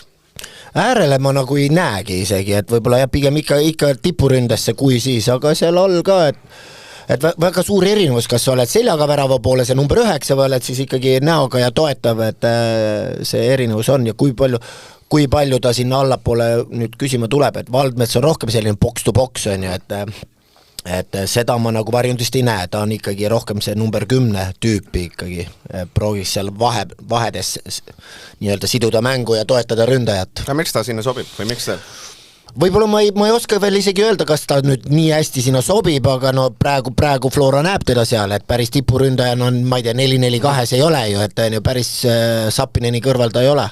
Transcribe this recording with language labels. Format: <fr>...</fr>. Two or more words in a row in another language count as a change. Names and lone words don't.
<et>Äärele ma nagu ei näegi isegi, et võib-olla pigem ikka tipuründesse kui siis, aga seal all ka, et väga suur erinevus, kas sa oled seljaga värava poole, see number 9 või oled siis ikkagi näoga ja toetav, et see erinevus on ja kui palju ta sinna allapoole nüüd küsima tuleb, et Valdmets on rohkem selline</et> <en>box-to-box</en> <et>on ju, et seda ma nagu Varjundist ei näe, ta on ikkagi rohkem see number 10 tüüpi ikkagi, prooviks seal vahedes nii-öelda siduda mängu ja toetada ründajat. Ja miks ta sinna sobib või miks see? Võib-olla ma ei oska veel isegi öelda, kas ta nüüd nii hästi sinna sobib, aga no praegu Flora näeb teda seal, et päris tipuründajana on, ma ei tea, 4-4-2 ei ole ju, et päris Sapineni kõrval ta ei ole.</et>